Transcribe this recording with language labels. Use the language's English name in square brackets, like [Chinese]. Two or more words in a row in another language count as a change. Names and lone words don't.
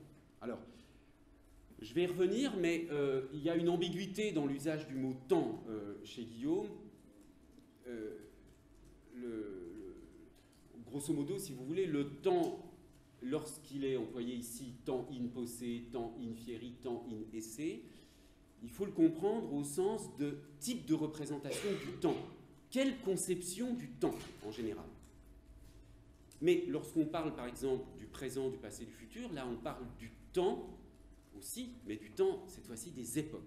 [French] Alors, je vais y revenir, mais il y a une ambiguïté dans l'usage du mot « temps » chez Guillaume. [Latin] Grosso modo, [French] si vous voulez, le temps, lorsqu'il est employé ici, temps [Latin] in posse, [French] temps [Latin] in fieri, [French] temps [Latin] in esse, [French] il faut le comprendre au sens de type de représentation du temps. Quelle conception du temps, en général? Mais lorsqu'on parle, par exemple, du présent, du passé, du futur, là, on parle du temps aussi, mais du temps, cette fois-ci, des époques.